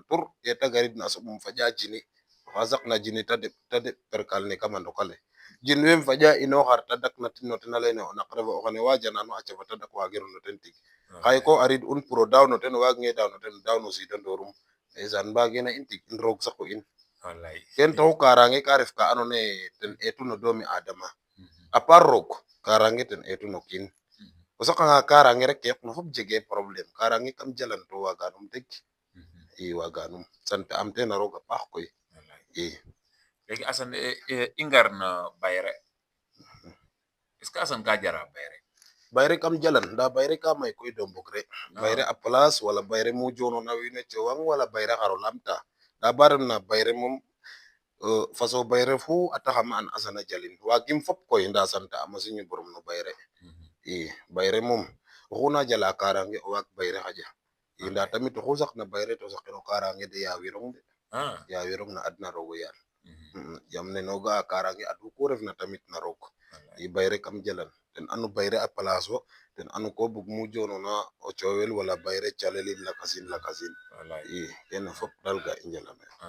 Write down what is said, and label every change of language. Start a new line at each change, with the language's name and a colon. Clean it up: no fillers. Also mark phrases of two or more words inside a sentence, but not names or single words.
Serer: tur ye te garidna a soɓum faƴa jini oxa saqna jini te deɓ perkal ne kama ndokale jin wem faƴa ino xar te dakna tin no ten a leyne o naq refa o xene wajanano a cafa tadak wagiro no ten tig xaye ko arid un pour o daaw no ten o wagange daaw no ten o daaw no sidandorum ndeysaan mbagena in tig in roog saqu in ken taxu karange ka ref ka andoona ye ten eetu no doomi adama
French: a part
Serer: roog karange ten eetu no kiin o saqanga karange rek ke yoqna fop jege problème karange kam jalan to waganum deg i waganum sant am ten a roog a paax koy i léegi Assane i ngar no bayre
French: est ce que
Serer: Assane ka jara bayre bayre kam jalan nda bayre ka may koy do mbogre bayre a place wala bayre mu jonona wiin we cowang wala bayre xaro lamta nda ba refna bayre moom façon bayre fu a taxama an Assane a jalin wagim fop koy nda sant am a suñu borom no bayre i bayre moom oxu na jala karange o waag bayre xaƴa i nda tamit oxu saqna bayre to saqiro karange de yawirong de yawirong na adna roog o yaal yam nene o ga'a karange adu ku refna tamit na roog i bayre kam jalan ten anu bayre a place wo ten anu ko bug mu jonona o coowel wala bayre calelin lakasin i kene fop dal ga i njalane